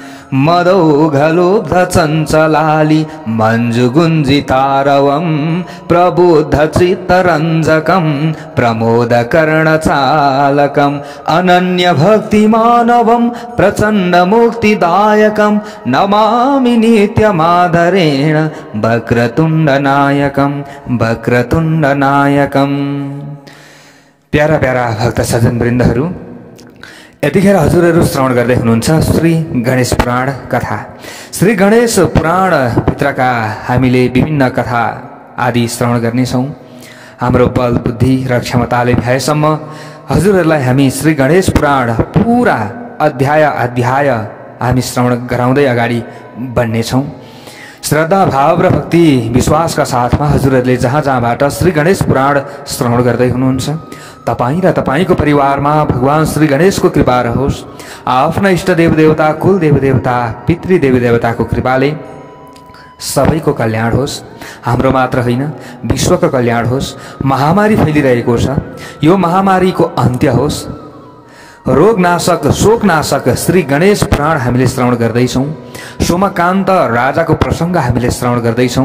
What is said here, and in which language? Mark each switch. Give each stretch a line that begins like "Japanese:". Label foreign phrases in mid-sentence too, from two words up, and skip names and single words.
Sanskrit: मदौघलोब्धचञ्चलालि मञ्जुगुञ्जितारवं प्रबुद्धचित्तरञ्जकं प्रमोदकर्णचालकम् अनन्यभक्तिमानवं प्रचण्डमुक्तिदायकं नमामि नित्यमादरेण वक्रतुण्डनायकं वक्रतुण्डनायकम्।
Nepali: प्यारा प्यारा भक्त सज्जन वृन्दहरू, यतिखेर हजुरहरू श्रवण गर्दै हुनुहुन्छ श्री गणेश पुराण कथा। श्री गणेश पुराण भित्रका हामीले विभिन्न कथा आदि श्रवण गर्नेछौँ। हाम्रो बल बुद्धि र क्षमताले भएसम्म हजुरहरूलाई हामी श्री गणेश पुराण पुरा अध्याय अध्याय हामी श्रवण गराउँदै अगाडि बढ्नेछौँ। श्रद्धा भाव र भक्ति विश्वासका साथमा हजुरहरूले जहाँ जहाँबाट श्री गणेश पुराण श्रवण गर्दै हुनुहुन्छ, तपाईं र तपाईंको परिवारमा भगवान श्री गणेशको कृपा रहोस्। आफ्ना इष्ट देव देवता, कुल देव देवता, पितृ देवी देवताको कृपाले सबैको कल्याण होस्। हाम्रो मात्र होइन, विश्वको कल्याण होस्। महामारी फैलिरहेको छ, यो महामारीको अन्त्य होस्। रोगनाशक शोकनाशक श्री गणेश पुराण हामीले श्रवण गर्दैछौँ। सोमकान्त राजाको प्रसङ्ग हामीले श्रवण गर्दैछौँ।